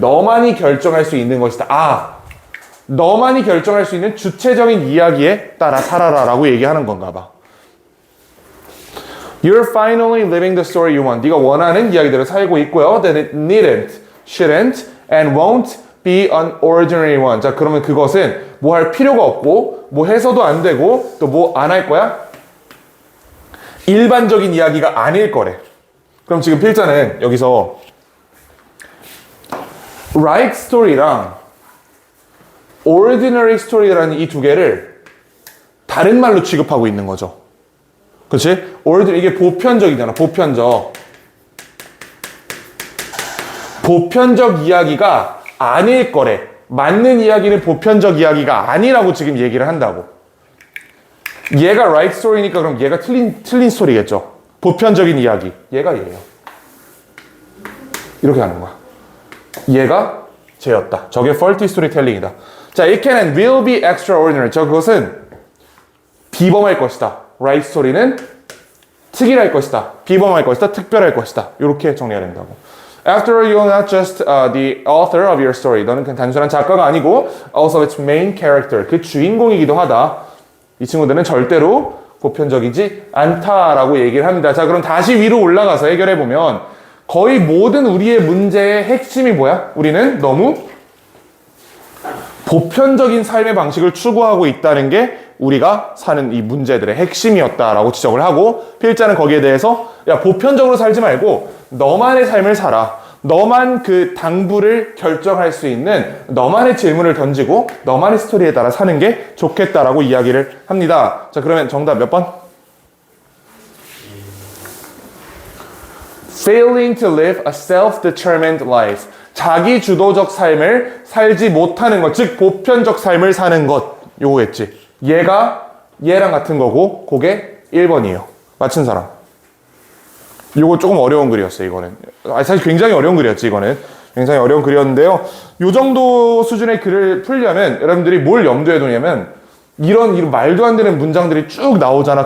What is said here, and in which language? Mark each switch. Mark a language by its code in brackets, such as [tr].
[ko] 너만이 결정할 수 있는 것이다. 아, 너만이 결정할 수 있는 주체적인 이야기에 따라 살아라 라고 얘기하는 건가 봐. [en] You're finally living the story you want. [ko] 네가 원하는 이야기대로 살고 있고요. [en] Then it needn't, shouldn't, and won't be an ordinary one. [ko] 자, 그러면 그것은 뭐 할 필요가 없고, 뭐 해서도 안 되고, 또 뭐 안 할 거야? 일반적인 이야기가 아닐 거래. 그럼 지금 필자는 여기서 right story랑 ordinary story라는 이 두 개를 다른 말로 취급하고 있는 거죠. 그렇지? 이게 보편적이잖아. 보편적 이야기가 아닐 거래. 맞는 이야기는 보편적 이야기가 아니라고 지금 얘기를 한다고. 얘가 right story니까 그럼 얘가 틀린 스토리겠죠. 보편적인 이야기. 얘가 얘예요. 이렇게 하는 거야. 얘가 쟤였다. 저게 faulty storytelling이다. [en] 자, it can and will be extraordinary. [ko] 그것은 비범할 것이다. right story는 특이할 것이다. 비범할 것이다. 특별할 것이다. 이렇게 정리해야 된다고. [en] After all, you're not just the author of your story. [ko] 너는 그냥 단순한 작가가 아니고 [en] also its main character. [ko] 그 주인공이기도 하다. 이 친구들은 절대로 보편적이지 않다라고 얘기를 합니다. 자, 그럼 다시 위로 올라가서 해결해보면 거의 모든 우리의 문제의 핵심이 뭐야? 우리는 너무 보편적인 삶의 방식을 추구하고 있다는 게 우리가 사는 이 문제들의 핵심이었다라고 지적을 하고, 필자는 거기에 대해서 야, 보편적으로 살지 말고 너만의 삶을 살아. 너만 그 당부를 결정할 수 있는 너만의 질문을 던지고 너만의 스토리에 따라 사는 게 좋겠다라고 이야기를 합니다. 자, 그러면 정답 몇 번? [en] Failing to live a self-determined life. [ko] 자기 주도적 삶을 살지 못하는 것, 즉 보편적 삶을 사는 것. 요거겠지. 얘가 얘랑 같은 거고 그게 1번이에요. 맞춘 사람. 요거 조금 어려운 글이었어요, 이거는. 사실 굉장히 어려운 글이었지, 이거는. 굉장히 어려운 글이었는데요. 요 정도 수준의 글을 풀려면 여러분들이 뭘 염두에 두냐면 이런 말도 안 되는 문장들이 쭉 나오잖아.